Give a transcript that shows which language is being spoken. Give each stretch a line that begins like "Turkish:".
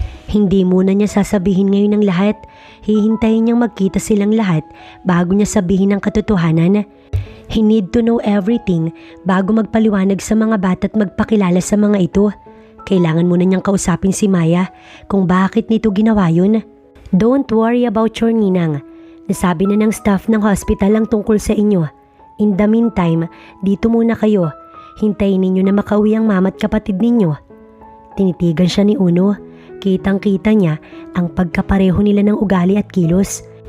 Filipino: Hindi muna niya sasabihin ngayon ng lahat. Hihintayin niyang magkita silang lahat bago niya sabihin ang katotohanan.
English: He need to know everything
Filipino: bago magpaliwanag sa mga bata at magpakilala sa mga ito. Kailangan muna niyang kausapin si Maya kung bakit nito ginawa yun.
English: Don't worry about your Ninang.
Filipino: Nasabi na ng staff ng hospital ang tungkol sa inyo.
English: In the meantime,
Filipino: dito muna kayo. Hintayin ninyo na makauwi ang mama at kapatid ninyo. Tinitigan siya ni Uno. Kitang-kita niya ang pagkapareho nila ng ugali at kilos.